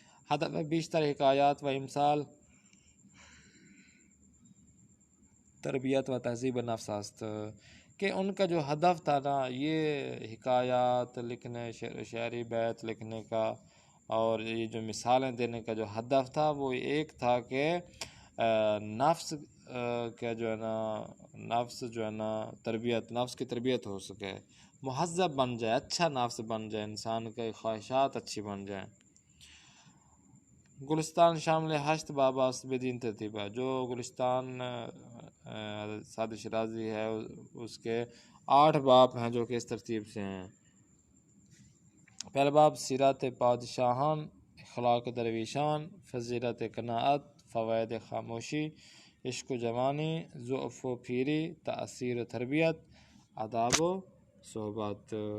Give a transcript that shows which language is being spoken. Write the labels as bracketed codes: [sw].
[fa] ہدف بیشتر حکایات و امثال تربیت و تہذیب نفس است، [ur] کہ ان کا جو ہدف تھا نا یہ حکایات لکھنے، شعر و شاعری بیت لکھنے کا اور یہ جو مثالیں دینے کا جو ہدف تھا وہ ایک تھا کہ نفس کا جو ہے نا تربیت، نفس کی تربیت ہو سکے، مہذب بن جائے، اچھا نفس بن جائے، انسان کے خواہشات اچھی بن جائیں. [fa] گلستان شامل 8 باب است بدین ترتیب [ur] ہے. جو گلستان سعدی شیرازی ہے اس کے 8 باب ہیں جو کہ اس ترتیب سے ہیں. پہلا باب [fa] سیرت پادشاہان، اخلاق درویشان، فضیلت قناعت، فوائد خاموشی، عشق و جوانی، ضعف و پیری، تأثیر و تربیت، آداب و صحبت.